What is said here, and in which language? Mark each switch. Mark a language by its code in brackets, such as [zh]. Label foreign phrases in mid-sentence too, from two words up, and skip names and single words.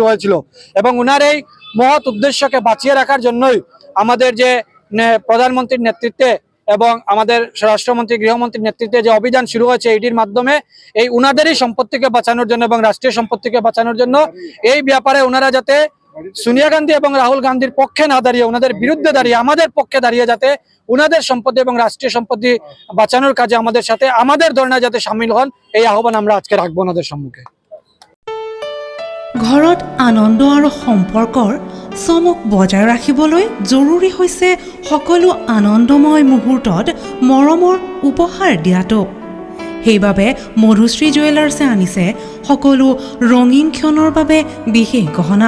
[bn] হয়েছিল এবং উনার এই মহৎ উদ্দেশ্যকে বাঁচিয়ে রাখার জন্যই আমাদের যে প্রধানমন্ত্রীর নেতৃত্বে এবং আমাদের স্বরাষ্ট্রমন্ত্রী গৃহমন্ত্রীর নেতৃত্বে যে অভিযান শুরু হয়েছে ইডির মাধ্যমে, এই উনাদেরই সম্পত্তিকে বাঁচানোর জন্য এবং রাষ্ট্রীয় সম্পত্তিকে বাঁচানোর জন্য, এই ব্যাপারে ওনারা যাতে সোনিয়া গান্ধী এবং রাহুল গান্ধীর পক্ষে না দাঁড়িয়ে ওনাদের বিরুদ্ধে দাঁড়িয়ে আমাদের পক্ষে দাঁড়িয়ে যাতে উনাদের সম্পত্তি এবং রাষ্ট্রীয় সম্পত্তি বাঁচানোর কাজে আমাদের সাথে আমাদের ধর্ণা যাতে সামিল হন, এই আহ্বান আমরা আজকে রাখবো ওনাদের সম্মুখে। [as] ঘৰত আনন্দ আৰু সম্পৰ্কৰ চমক বজাই ৰাখিবলৈ জৰুৰী হৈছে সকলো আনন্দময় মুহূৰ্তত মৰমৰ উপহাৰ দিয়াটো। সেইবাবে মধুশ্ৰী জুৱেলাৰ্ছে আনিছে সকলো ৰঙীন ক্ষণৰ বাবে বিশেষ গহনা।